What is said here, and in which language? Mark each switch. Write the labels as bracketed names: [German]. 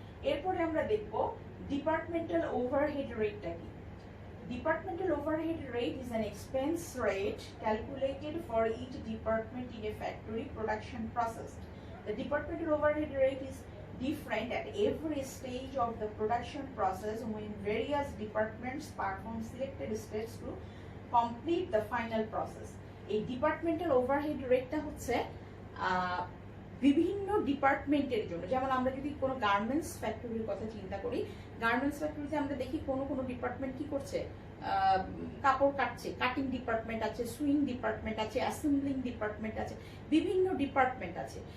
[Bangla] এরপরে আমরা দেখব ডিপার্টমেন্টাল ওভারহেড রেটটা কি। [English] Departmental overhead rate is an expense rate calculated for each department in a factory production process. The departmental overhead rate is different at every stage of the production process when various departments perform selected steps to complete the final process. [Bangla] এই departmental overhead রেটটা হচ্ছে বিভিন্ন ডিপার্টমেন্টের জন্য। যেমন আমরা যদি কোনো গার্মেন্টস ফ্যাক্টরির কথা চিন্তা করি, গার্মেন্টস ফ্যাক্টরিতে আমরা দেখি কোনো কোনো ডিপার্টমেন্ট কি করছে, কাপড় কাটছে, কাটিং ডিপার্টমেন্ট আছে, সুইং ডিপার্টমেন্ট আছে, অ্যাসেম্বলিং ডিপার্টমেন্ট আছে, বিভিন্ন ডিপার্টমেন্ট আছে।